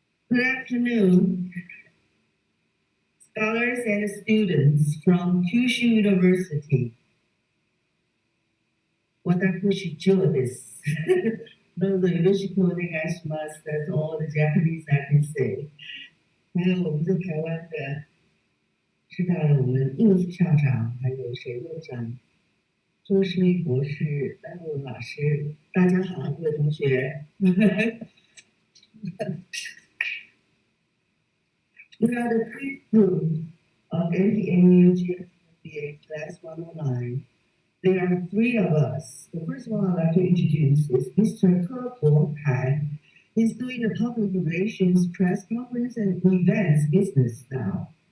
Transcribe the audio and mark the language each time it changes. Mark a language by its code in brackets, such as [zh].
[en] Good afternoon, scholars and students from Kyushu University. [ja] 私上です。どうぞよろしくお願いします。 [en] That's all the Japanese I can say. [zh] 还有我们在台湾的师大的我们应副校长，还有沈院长、周诗薇博士、丹文老师，大家好，各位同学。 [en] We are the 5th group of NTNU GMBA Class 109. There are 3 of us. The first one I'd like to introduce is Mr. Ke Han. He's doing the public relations, press conference, and events business now.